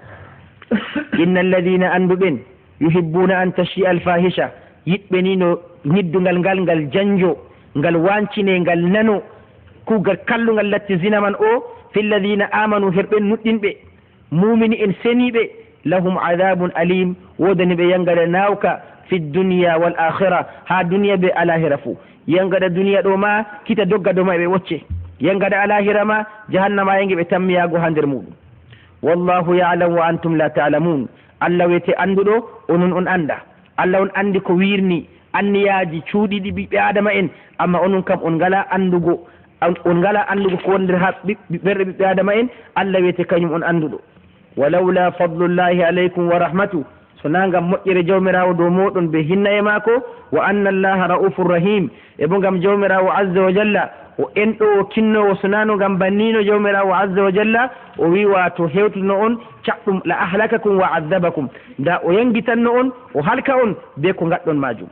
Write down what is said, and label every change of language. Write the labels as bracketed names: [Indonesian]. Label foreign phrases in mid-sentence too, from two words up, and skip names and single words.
[Arabic] إن الذين [Fula] anduɓen [Arabic] يحبون أن تشيع الفاحشة, [Fula] yiɓɓe ni no ñiddugal ngal janjo ngal wancine ngal nano kugal kallugal latti zina man o, [Arabic] في الذين آمنوا [Fula] herɓen nuɗɗinɓe mumini en seniɓe, [Arabic] لهم عذاب أليم, [Fula] wodani ɓe yangada nawka [Arabic] في الدنيا والآخرة, [Fula] ha duniya be alahira fuu. yangada duniya ɗo ma kita dogga ɗo ma ɓe wocce, yangada alahira ma jahannama yange ɓe tammiyago ha nder muɗum. [Arabic] والله يعلم وأنتم لا تعلمون, [Fula] Allah wiyete anduɗo onon on anda. Allah on andi ko wirni anniyaji cuuɗiɗi ɓiɓɓe adama en, amma onon kam on ngala andugo ko wondir ha ɓerɗe ɓiɓɓe adama en. Allah wiyete kañum on anduɗo. [Arabic] ولولا فضل الله عليكم ورحمته, [Fula] so na ngam moƴƴere jawmirawo dow moɗon be hinna e maako, [Arabic] وأن الله رؤوف رحيم, [Fula] e bo ngam jawmirawo [Arabic] عز وجل [Fula] o enɗo o kinnowo, so nano ngam bannino jawmirawo [Arabic] عز وجل [Fula] o wi wato hewtuno on caɗɗum [Arabic] لأهلككم وعذبكم, [Fula] nda o yangitanno on o halka on be ko gaɗɗon majum.